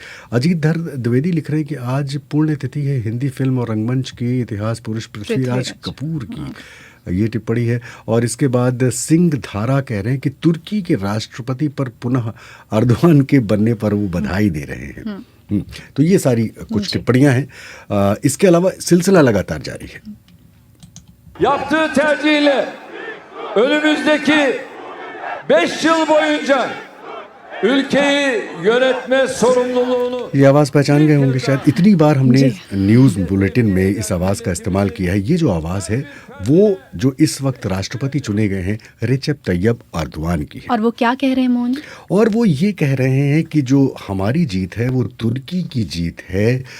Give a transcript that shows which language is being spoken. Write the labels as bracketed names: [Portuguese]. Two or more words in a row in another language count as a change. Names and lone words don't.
[Hindi] अजीत धर द्विवेदी लिख रहे हैं कि आज पुण्यतिथि है हिंदी फिल्म और रंगमंच के इतिहास पुरुष पृथ्वीराज कपूर की, ये टिप्पणी है। और इसके बाद सिंह धारा कह रहे हैं कि तुर्की के राष्ट्रपति पर पुनः अर्दवान के बनने पर वो बधाई दे रहे हैं। तो ये सारी कुछ टिप्पणियां हैं। इसके अलावा सिलसिला लगातार जारी है। [Turkish] Yaptığı tercihiyle önümüzdeki 5 yıl boyunca ülkeyi yönetme sorumluluğunu [Hindi] ये आवाज़ पहचान गए होंगे शायद, इतनी बार हमने [English] news bulletin [Hindi] में इस आवाज़ का इस्तेमाल किया है। ये जो आवाज़ है वो जो इस वक्त राष्ट्रपति चुने गए हैं रेचेप तैयब अर्दवान की है। और वो क्या कह रहे हैं मोहन जी? और वो ये कह रहे हैं कि जो हमारी जीत है वो तुर्की की जीत है।